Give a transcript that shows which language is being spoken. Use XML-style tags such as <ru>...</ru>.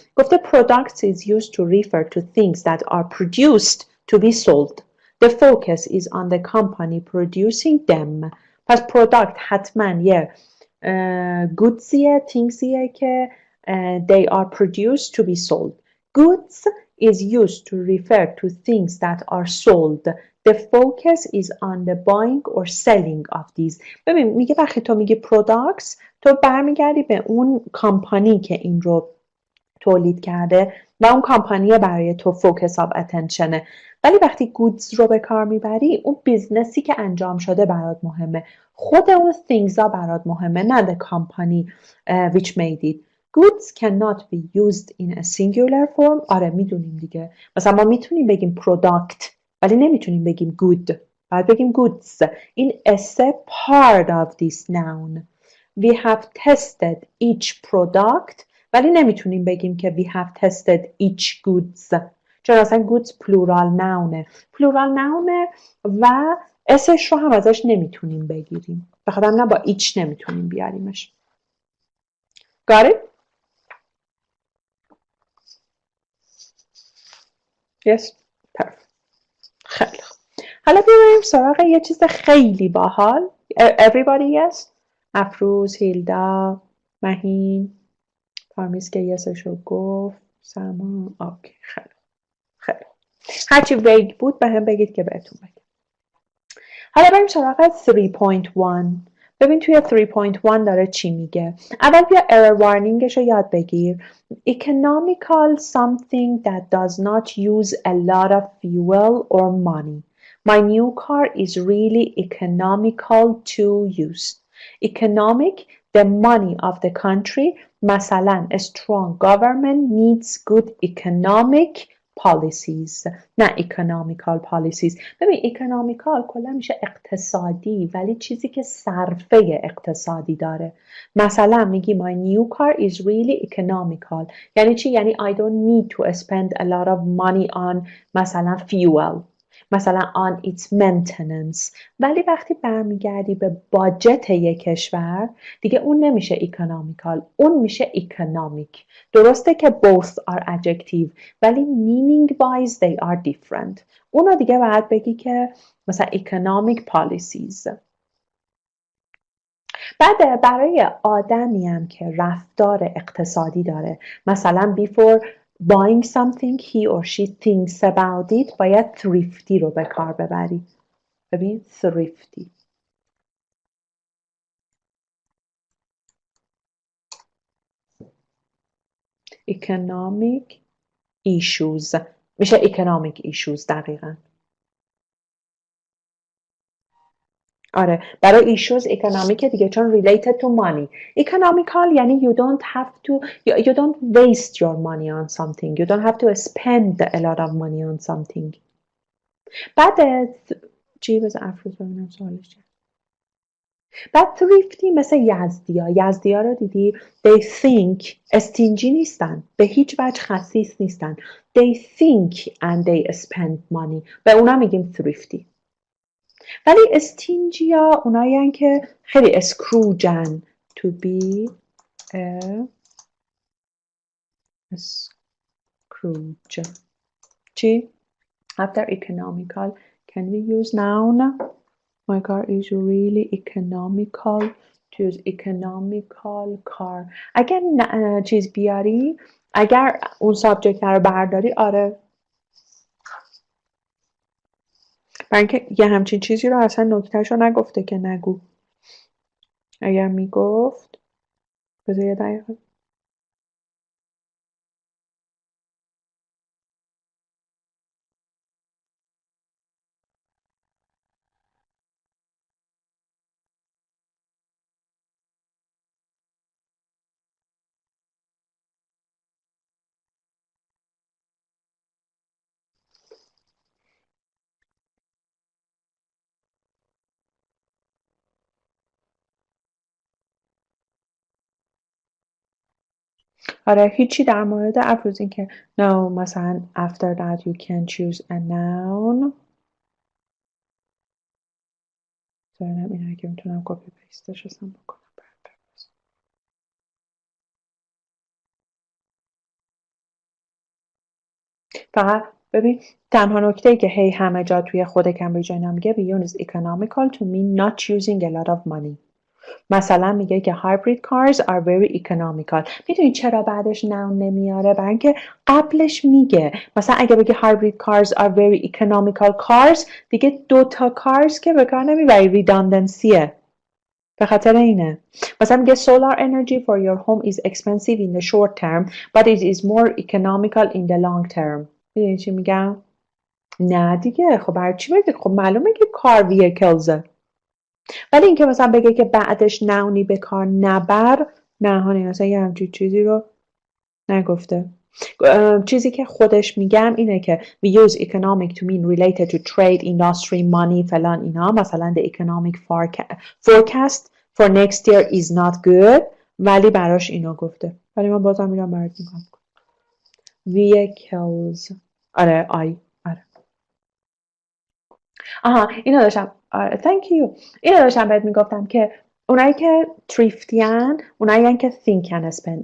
<en>گفته products is used to refer to things that are produced to be sold. The focus is on the company producing them.</en> <fa>پس</fa> <en>product</en> <fa>حتما یه</fa> <en>goodsiه، thingsiه که they are produced to be sold. Goods is used to refer to things that are sold. The focus is on the buying or selling of these.</en> <fa>ببین میگه وقتی تو میگی products تو برمیگردی به اون کمپانی که این رو تولید کرده و اون کمپانی برای تو</fa> <en>focus of attention</en> <fa>ه. ولی وقتی goods رو به کار میبری اون بیزنسی که انجام شده برات مهمه. خود اون things ها برات مهمه نه</fa> <en>the company which made it. Goods cannot be used in a singular form.</en> <fa>آره میدونیم دیگه. مثلا ما میتونیم بگیم product ولی نمیتونیم بگیم good. باید بگیم goods.</fa> <en>این is a part of this noun. We have tested each product</en> <fa>ولی نمیتونیم بگیم که</fa> <en>we have tested each goods. چون اصلا goods plural nounه.</en> <fa>plural nounه و اسش رو هم ازش نمیتونیم بگیریم. بخاطر نه با each نمیتونیم بیاریمش.</fa> <en>Got it? Yes? Perfect.</en> <fa>خیلی خوب. حالا بیایم سراغ یه چیز خیلی باحال.</fa> <en>Everybody yes?</en> <fa>افروز، هیلدا، مهین، پارمیز که یسش رو گفت، سما، اوکی خیلی خیلی. هرچی ویگ بود به هم بگید که بهتون بگم. حالا بریم سراغ 3.1. ببین توی 3.1 داره چی میگه. اول بیا error warningش رو یاد بگیر.</fa> <en>Economical something that does not use a lot of fuel or money. My new car is really economical to use. Economic, the money of the country.</en> <fa>مثلا</fa> <en>a strong government needs good economic policies.</en> <fa>نه economical policies. ببین economical کلا میشه اقتصادی ولی چیزی که صرفه اقتصادی داره. مثلا میگی</fa> <en>my new car is really economical.</en> <fa>یعنی چی؟ یعنی</fa> <en>I don't need to spend a lot of money on مثلا fuel. مثلا on its maintenance.</en> <fa>ولی وقتی برمیگردی به باجت یک کشور دیگه اون نمیشه economical. اون میشه economic. درسته که</fa> <en>both are adjective ولی meaning wise they are different.</en> <fa>اونا دیگه باید بگی که مثلا economic policies. بعد برای آدمی هم که رفتار اقتصادی داره مثلا</fa> <en>before buying something he or she thinks about it</en> <fa>باید thrifty رو به کار ببری. ببین thrifty.</fa> <en>economic issues میشه economic issues دقیقاً. آره برای issues economic دیگه چون related to money. economical یعنی you don't have to you don't waste your money on something. You don't have to spend a lot of money on something.</en> <fa>بعد چی؟ بذار افروز ببینم سوالش چیه. بعد thrifty مثل یزدی ها رو دیدی؟</fa> <en>they think</en> <fa>استینجی نیستن، به هیچ وجه خسیس نیستن.</fa> <en>they think and they spend money،</en> <fa>به اونا میگیم</fa> <en>thrifty.</en> <fa>ولی استینجی ها اونایی که خیلی اسکروجن.</fa> <en>to be a Scrooge.</en> <fa>چی؟</fa> <en>After economical, can we use noun? My car is really economical. Choose economical car.</en> <fa>اگر چیز بیاری، اگر اون سابجکت رو برداری، آره. برای اینکه یه همچین چیزی رو اصلا نکتهش رو نگفته که نگو. اگر میگفت بذار یه دقیقه. آره هیچی در مورد افروز این که</fa> <en>no مثلا after that you can choose a noun.</en> <fa>ببینم این اگه میتونم کپی پیستش رو بکنم. فقط ببین تنها نکته که هی همه جا توی خود کمبریج اینا میگه</fa> <en>we use economical to mean not using a lot of money.</en> <fa>مثلا میگه که</fa> <en>hybrid cars are very economical.</en> <fa>میدونی چرا بعدش noun نمیاره؟ برای اینکه قبلش میگه مثلا اگه بگه</fa> <en>hybrid cars are very economical cars،</en> <fa>دیگه دوتا cars که به کار نمیبری، redundancyه. به خاطر اینه. مثلا میگه</fa> <en>solar energy for your home is expensive in the short term but it is more economical in the long term.</en> <fa>میدونی چی میگم؟ نه دیگه خب برای چی بگه؟ خب معلومه که car vehiclesه. ولی اینکه مثلا بگه که بعدش نونی به کار نبر، نه هانی مثلا یه همچین چیزی رو نگفته. چیزی که خودش میگم اینه که</fa> <en>we use economic to mean related to trade, industry, money</en> <fa>فلان اینا.</fa> <en>مثلا the economic forecast for next year is not good،</en> <fa>ولی براش اینو گفته. ولی من بازم میرم برات میگم vehicles. آره آره. آها اینو داشتم.</fa> <en>thank you.</en> <fa>اینو داشتم بهت میگفتم که اونایی که تریفتیان اونایی که</fa> <en>think and spend.</en>